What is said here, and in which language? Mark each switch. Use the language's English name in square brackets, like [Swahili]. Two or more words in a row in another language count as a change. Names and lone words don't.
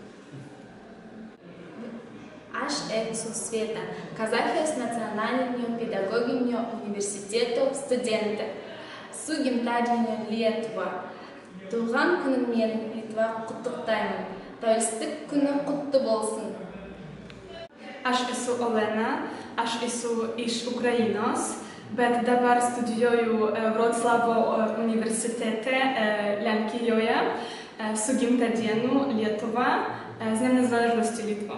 [Lithuanian] Aš esu Sveta, Kazachijos nacionalinio pedagoginio universiteto studentė. Su gimtadieniu Lietuva. [Kazakh] Туған күнімен Литва құттықтаймын. Тәуелсіздік күні құтты болсын. [Lithuanian] Aš esu Olena, aš esu iš Ukrainos, bet dabar studijuoju Wrocławio universitete Lenkijoje. Su gimtadieniu Lietuva. [Polish] Z Dniem Niezależności Litwo.